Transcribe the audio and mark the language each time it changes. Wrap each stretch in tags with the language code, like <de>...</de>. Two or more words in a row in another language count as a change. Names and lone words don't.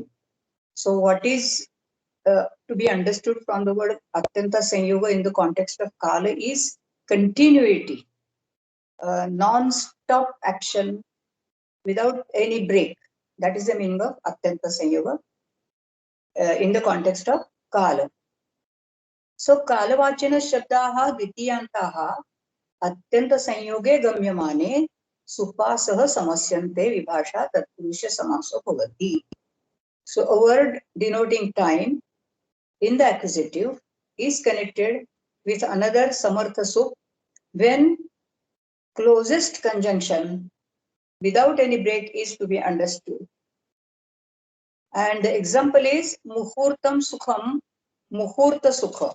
<en>So what is to be understood from the word</en> <sa>अत्यन्त संयोग</sa> <en>in the context of Kala is continuity, non-stop action without any break. That is the meaning of</en> <sa>अत्यन्त संयोग</sa> <en>in the context of Kala.</en> <sa>So कालवचन शब्दः द्वितीयान्तः अत्यन्तसंयोगे गम्यमाने सुपा सह समस्यन्ते विभाषा तत्पुरुष समासो भवति.</sa> <en>So a word denoting time in the accusative is connected with another</en> <sa>समर्थ सुप्</sa> <en>when closest conjunction without any break is to be understood. And the example is</en> <sa>मुहूर्तम् सुखम्, मुहूर्त सुख.</sa>